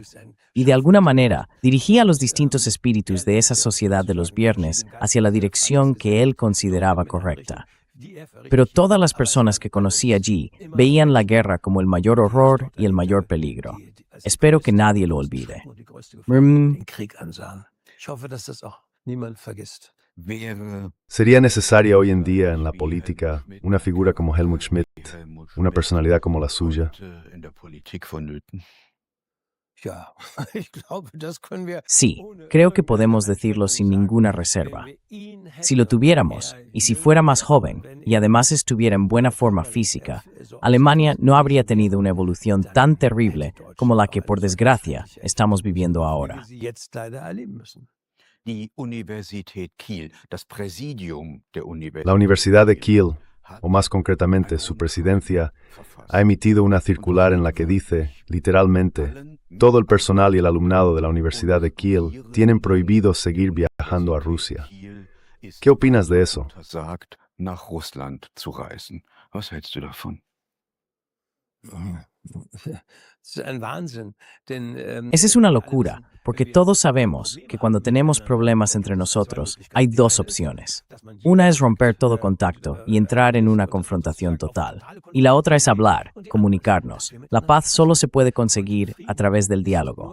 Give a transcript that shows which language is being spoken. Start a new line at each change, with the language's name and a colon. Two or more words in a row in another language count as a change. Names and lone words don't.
Spanish: Y de alguna manera, dirigía a los distintos espíritus de esa sociedad de los viernes hacia la dirección que él consideraba correcta. Pero todas las personas que conocí allí veían la guerra como el mayor horror y el mayor peligro. Espero que nadie lo olvide.
German: Den Krieg ansahen. Ich hoffe, dass das auch niemand vergisst. Wäre
Spanish: ¿Sería necesaria hoy en día en la política una figura como Helmut Schmidt, una personalidad como la suya?
German: in der Politik vonnöten? Ja, ich glaube, das können wir.
Spanish: Sí, creo que podemos decirlo sin ninguna reserva. Si lo tuviéramos, y si fuera más joven, y además estuviera en buena forma física, Alemania no habría tenido una evolución tan terrible como la que, por desgracia, estamos viviendo ahora.
German: Sie jetzt leider erleben müssen. Die Universität Kiel, das Präsidium der Universität.
Spanish: La Universidad de Kiel, o más concretamente su presidencia, ha emitido una circular en la que dice, literalmente, todo el personal y el alumnado de la Universidad de Kiel tienen prohibido seguir viajando a Rusia. ¿Qué opinas de eso?
German: Sagt, nach Russland zu reisen. Was hältst du davon? Es ist ein Wahnsinn, denn
Spanish: Esa es una locura, porque todos sabemos que cuando tenemos problemas entre nosotros, hay dos opciones. Una es romper todo contacto y entrar en una confrontación total. Y la otra es hablar, comunicarnos. La paz solo se puede conseguir a través del diálogo.